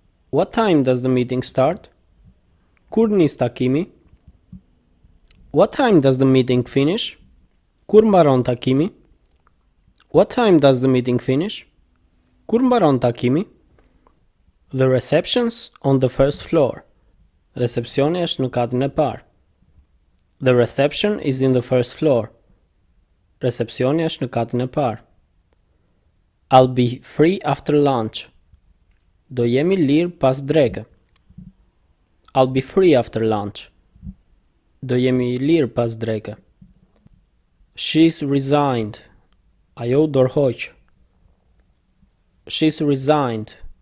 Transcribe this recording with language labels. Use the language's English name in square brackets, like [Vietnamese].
[English] What time does the meeting start? [Albanian] Kur nis takimi? [English] What time does the meeting finish? [Albanian] Kur mbaron takimi? [English] What time does the meeting finish? [Albanian] Kur mbaron takimi? [English] The reception's on the first floor. [Albanian] Recepcioni është në katin e parë. [English] The reception is in the first floor. [Albanian] Recepcioni është në katin e parë. [English] I'll be free after lunch. [Albanian] Do jemi lirë pas dreke. [English] I'll be free after lunch. [Albanian] Do jemi lirë pas dreke. [English] She's resigned. [Albanian] Ajo dorëhoq. [English] She's resigned.